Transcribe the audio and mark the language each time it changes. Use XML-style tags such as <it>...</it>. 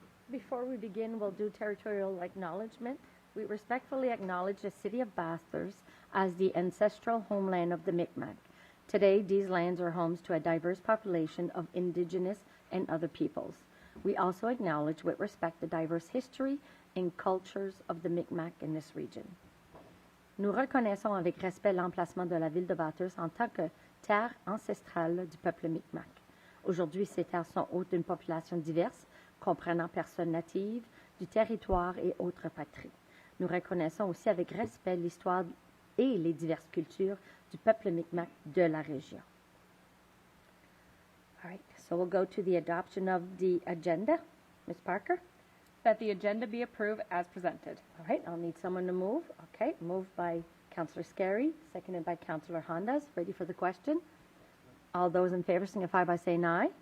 <en>Before we begin, we'll do territorial acknowledgement. We respectfully acknowledge the city of Bathurst as the ancestral homeland of the Mi'kmaq. Today, these lands are homes to a diverse population of indigenous and other peoples. We also acknowledge with respect the diverse history and cultures of the Mi'kmaq in this region.</en> <fr>Nous reconnaissons avec respect l'emplacement de la ville de Bathurst en tant que terre ancestrale du peuple Mi'kmaq. Aujourd'hui, ces terres sont hôtes d'une population diverse, comprenant personnes natives du territoire et autres patries. Nous reconnaissons aussi avec respect l'histoire et les diverses cultures du peuple Mi'kmaq de la région.</fr> <en>All right, so we'll go to the adoption of the agenda. Ms. Parker? That the agenda be approved as presented. All right, I'll need someone to move. Okay, moved by Councillor Scarry, seconded by Councillor Hondas. Ready for the question? All those in favor signify by saying aye.</en>